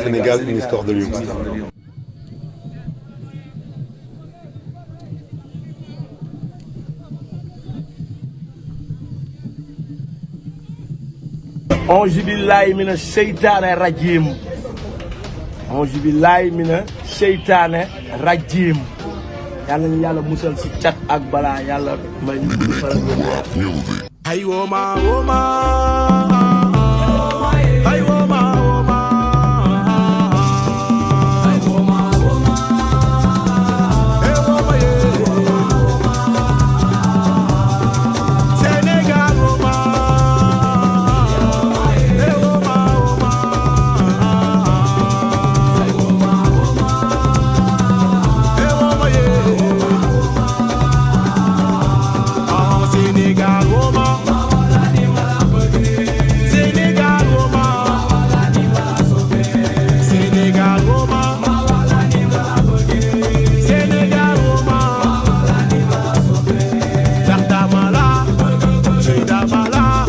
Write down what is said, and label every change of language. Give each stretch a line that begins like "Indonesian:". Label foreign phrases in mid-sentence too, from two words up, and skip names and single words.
French: Sénégal, une histoire de Lyon.
Arabic: أعوذ بالله من الشيطان الرجيم. أعوذ بالله من الشيطان الرجيم.
Wolof: Yàlla ñu yàlla musal si cat ak balaa yàlla may ñu faral di Ay woma woma, ay woma woma, ay woma woma, ay woma ye. Sénégal woma, ay woma woma, ay woma woma, ay woma ye. Ah Sénégal woma. Sénégal woma, Sénégal woma, Sénégal woma, ndax dama la, ci dama la.